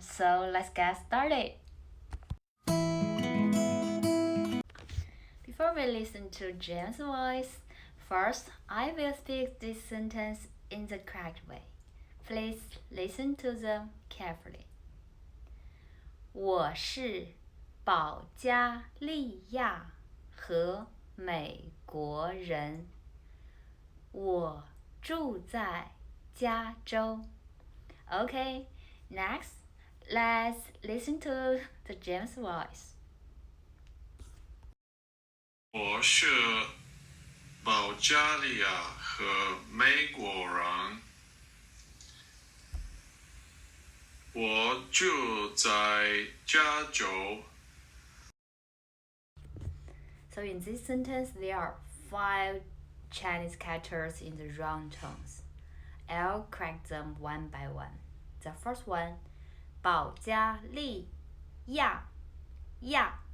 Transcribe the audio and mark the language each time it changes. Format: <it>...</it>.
<en>So let's get started. Before we listen to James' voice, first I will speak this sentence in the correct way. Please listen to them carefully.</en> <zh>我是保加利亚和美国人。我住在加州。</zh> <en>Okay, next, let's listen to the James voice.</en> <zh>我是保加利亚和美国人，我住在加州。</zh> <en>So in this sentence, there are 5 Chinese characters in the wrong tones. I'll correct them one by one. The first one, 保加利亚, ya.</en>